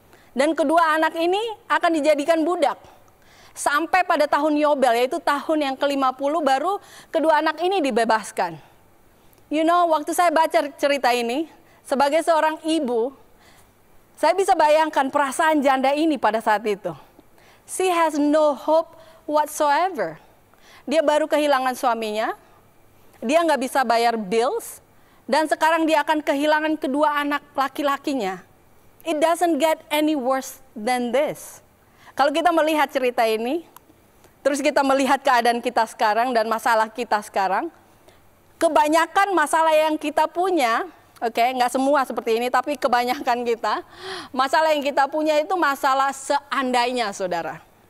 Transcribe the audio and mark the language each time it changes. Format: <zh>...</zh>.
<id>Dan kedua anak ini akan dijadikan budak. Sampai pada tahun Yobel, yaitu tahun yang ke-50, baru kedua anak ini dibebaskan.</id> <en>You know,</en> <id>waktu saya baca cerita ini, sebagai seorang ibu, saya bisa bayangkan perasaan janda ini pada saat itu.</id> <en>She has no hope whatsoever.</en> <id>Dia baru kehilangan suaminya, dia nggak bisa bayar bills, dan sekarang dia akan kehilangan kedua anak laki-lakinya.</id> <en>It doesn't get any worse than this.</en> <id>Kalau kita melihat cerita ini, terus kita melihat keadaan kita sekarang dan masalah kita sekarang, kebanyakan masalah yang kita punya, oke, nggak semua seperti ini, tapi kebanyakan kita, masalah yang kita punya itu masalah seandainya, saudara.</id>